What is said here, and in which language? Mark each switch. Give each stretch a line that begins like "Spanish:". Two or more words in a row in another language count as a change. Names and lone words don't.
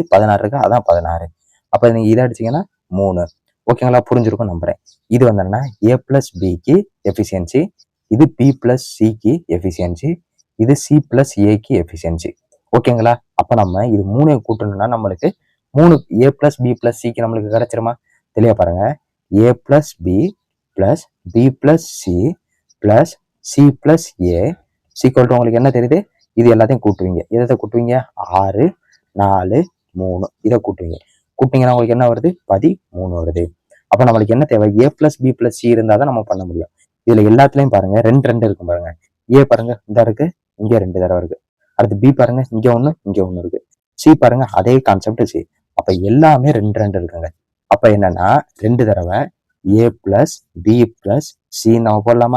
Tamil: 16 இருக்கு, அதான் 16. அப்ப நீங்க இதை அடிச்சீங்கன்னா 3. ஓகேங்களா? புரிஞ்சிருக்கும் நம்புறேன். இது வந்து
English: A plus B
Tamil: க்கு எஃபிஷியன்சி, இது
English: B plus C
Tamil: க்கு எஃபிஷியன்சி, இது
English: C plus A
Tamil: க்கு எஃபிஷியன்சி. ஓகேங்களா? அப்ப நம்ம இது 3 கூட்டணும்னா நம்மளுக்கு 3
English: A plus B plus C
Tamil: க்கு நம்மளுக்கு கிடைச்சிருமா? தெளிவா பாருங்க.
English: A plus B plus B plus C plus C plus A equal to
Tamil: உங்களுக்கு என்ன தெரியுது? இது எல்லாத்தையும் கூட்டுவீங்க. எதை கூட்டுவீங்க? 6, 4, 3 இதை கூட்டுவீங்க. கூட்டிங்கன்னா உங்களுக்கு என்ன வருது? 13 வருது. அப்ப நம்மளுக்கு என்ன தேவை?
English: A plus B plus C
Tamil: இருந்தாதான் நம்ம பண்ண முடியும். இதுல எல்லாத்துலயும் பாருங்க 2 இருக்கும் பாருங்க. A பாருங்க இந்த இருக்கு, இங்க 2 தடவை இருக்கு. அடுத்து B பாருங்க இங்க 1 இங்க 1 இருக்கு. C பாருங்க அதே கான்செப்ட் C. அப்ப எல்லாமே 2 இருக்குங்க. அப்ப என்னன்னா 2 தடவை
English: A plus B plus C
Tamil: நம்ம போடலாமா?